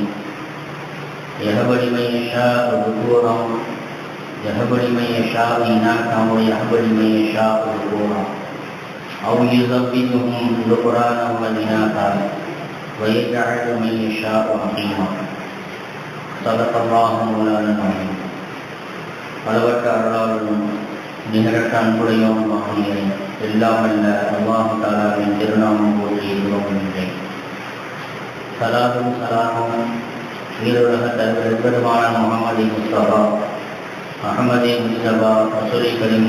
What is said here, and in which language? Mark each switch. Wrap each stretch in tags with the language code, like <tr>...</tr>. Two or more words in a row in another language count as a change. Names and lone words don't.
<ar>يهب لمن يشاء ذكورا يهب لمن يشاء إناثا ويهب لمن يشاء ذكورا أو يزوجهم ذكرانا وإناثا ويجعل من يشاء عقيما. صدق الله مولانا العظيم.</ar> <ta>அளவற்ற அருளாளரும் நிகரற்ற அன்புடையோம் ஆகிய எல்லாம் அல்ல அல்லாஹ் தஆலாவின் திருநாமம் போற்றி துவங்குகின்றேன். சலாத்தும் சலாமும் ஈருலக தலைவர் பெருமான முஹம்மது முஸ்தபா அஹ்மதே முஸ்தபா</ta> <ar>رسول كريم</ar>